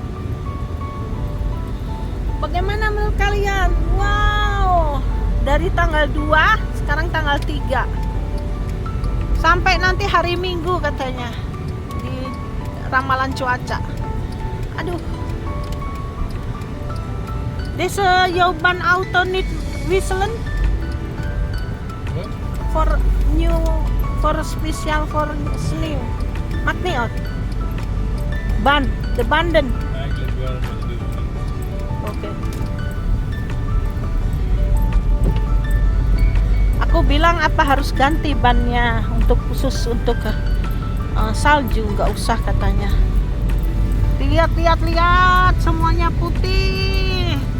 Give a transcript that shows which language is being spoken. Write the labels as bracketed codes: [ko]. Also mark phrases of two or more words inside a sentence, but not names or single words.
[id] Bagaimana menurut kalian? Wow, dari tanggal 2, sekarang tanggal 3. Sampai nanti hari Minggu katanya di ramalan cuaca. Aduh. [nl] Deze Joban auto niet wisselen [en] What? for new for special for sneeuw. [nl] Maakt niet uit. De banden. Eigenlijk wel, maar dat doet het niet. Oke. [id] Aku bilang apa harus ganti bannya untuk khusus untuk salju, nggak usah katanya. Lihat, semuanya putih.